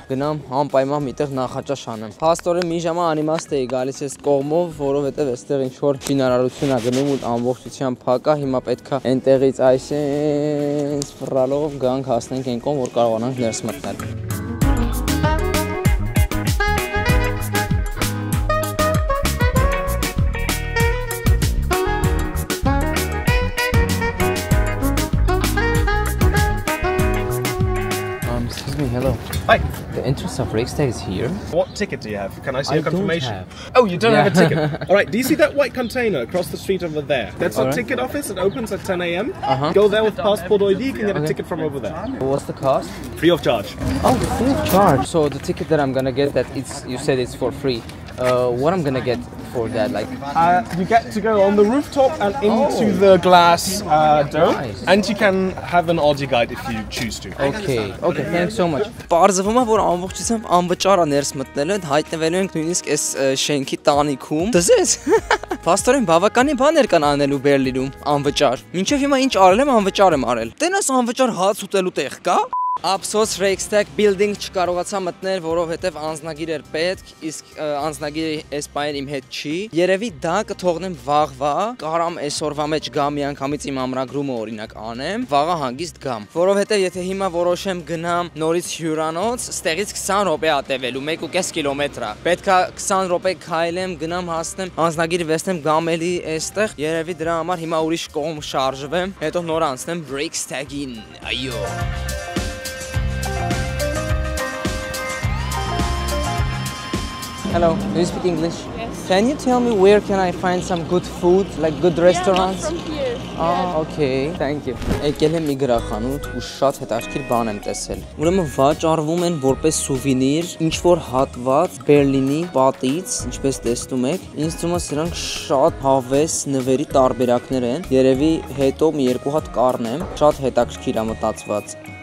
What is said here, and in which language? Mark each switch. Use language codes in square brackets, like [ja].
[hy] գնամ անպայման միտեղ նախաճաշ անեմ։ Փաստորեն մի ժամա անիմաստ էի գալիս այս կողմով, որովհետև այստեղ ինչ որ շինարարություն է գնում ու ամբողջությամբ փակ է։ Հիմա պետք է այնտեղից այսպես ֆռալով գանք հասնենք այն կողմ, որ կարողանանք ներս մտնել։ [en] Excuse me, hello. Hi. The entrance of Reichstag is here. What ticket do you have? Can I see I your confirmation? don't have. Oh, you don't have a ticket. All right. Do you see that white container across the street over there? That's our Alright. ticket office. It opens at 10 a.m. Go there with passport ID. You can get a ticket from over there. What's the cost? Free of charge. Oh, free of charge. So the ticket that I'm gonna get, that it's you said it's for free. What I'm gonna get for that, like? You get to go on the rooftop and into the glass dome, Nice. and you can have an audio guide if you choose to. Okay, thanks so much. [hy] Պարզվում է, որ ամբողջությամբ անվճար է ներս մտնելը, հայտնվելու ենք նույնիսկ այս շենքի տանիքում։ Դզես։ Փաստորեն բավականին բաներ կան անելու Բերլինում անվճար։ Մինչև հիմա ինչ արել եմ, անվճար եմ արել։ Տենաս անվճար հաց ուտելու տեղ կա։ Ափսոս Reichstag Building չկարողացա մտնել, որովհետև անձնագիր էր պետք, իսկ անձնագիրը այս պահին իմ հետ չի։ Երևի դա կթողնեմ վաղվա, կարամ այսօրվա մեջ գամ միանգամից իմ ամրագրումը օրինակ անեմ, վաղը հանգիստ գամ։ Որովհետև եթե հիմա որոշեմ գնամ նորից հյուրանոց, ստեղից 20 րոպե ատևելու, 1.5 կիլոմետր է։ Պետք է 20 րոպե քայլեմ, գնամ հասնեմ, անձնագիր վեստեմ գամ էլի այստեղ։ Երևի դրա համար հիմա ուրիշ կողմ շարժվեմ, հետո նոր անցնեմ Reichstag-ին։ Այո։ [en] Hello, do you speak English? Yes. Can you tell me where can I find some good food, like good restaurants? Yeah, from here. Okay, thank you. [hy] Եկել եմ մի գրախանութ ու շատ հետաքրքիր բան եմ տեսել։ Ուրեմն վաճառվում են որպես սուվենիր ինչ որ հատված Բերլինի պատից, ինչպես տեսնում եք։ Ինձ թվում է սրանք շատ հավես նվերի տարբերակներ են։ Երևի հետո մի երկու հատ կառնեմ, շատ հետաքրքիր է մտածված։